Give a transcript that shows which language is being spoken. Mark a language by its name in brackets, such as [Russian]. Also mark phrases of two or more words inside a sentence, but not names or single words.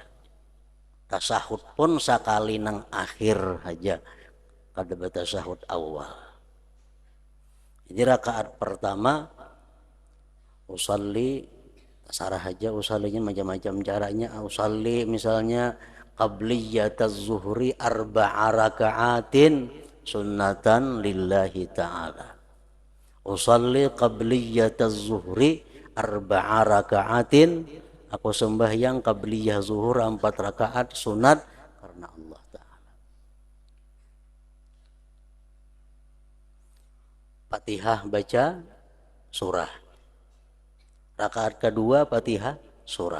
[Banjar] Tasahud pun sekali nang akhir aja. Kada tasahud awal. Jadi rakaat pertama usalli, sarah aja usallinya macam-macam caranya. [Arabic] أصلي misalnya قبلية الظهر 4 ركعات سنة لله تعالى. أصلي قبلية الظهر 4 ركعات, [Banjar] aku sembahyang qabliyah zuhur 4 rakaat sunat karena Allah Ta'ala. Fatihah baca surah. Rakaat kedua Fatihah surah.